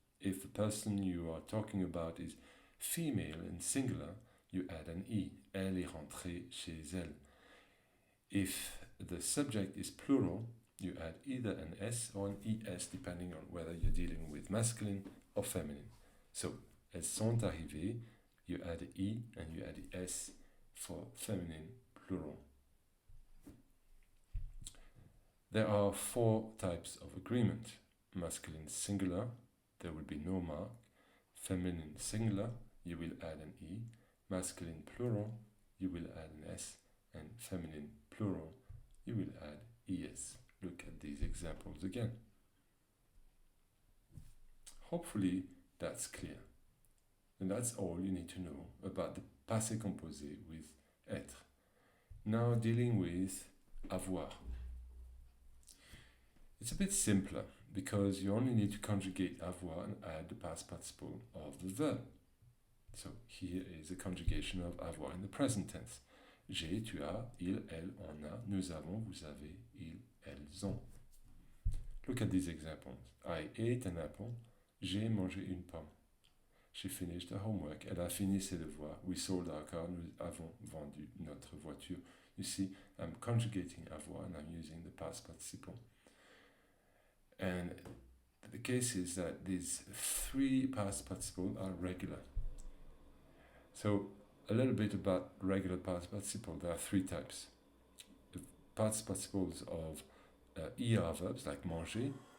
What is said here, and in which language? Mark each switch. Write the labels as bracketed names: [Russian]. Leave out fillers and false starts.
[English] If the person you are talking about is female and singular, you add an I. [French] Elle est rentrée chez elle. [English] If the subject is plural, you add either an S or an ES depending on whether you're dealing with masculine or feminine. So, [French] elles sont arrivées, [English] you add I and you add S for feminine plural. There are 4 types of agreement. Masculine singular, there will be no mark. Feminine singular, you will add an E. Masculine plural, you will add an S. And feminine plural, you will add ES. Look at these examples again. Hopefully that's clear. And that's all you need to know about the passé composé with être. Now dealing with avoir. It's a bit simpler because you only need to conjugate avoir and add the past participle of the verb. So here is a conjugation of avoir in the present tense. [French] J'ai, tu as, il, elle, on a, nous avons, vous avez, ils, elles ont. [English] Look at these examples. I ate an apple. [French] J'ai mangé une pomme. [English] She finished her homework. [French] Elle a fini ses devoirs. [English] We sold our car. [French] Nous avons vendu notre voiture. [English] You see, I'm conjugating avoir and I'm using the past participle. And the case is that these three past participles are regular. So a little bit about regular past participle. There are three types. The past participles of ER verbs like manger.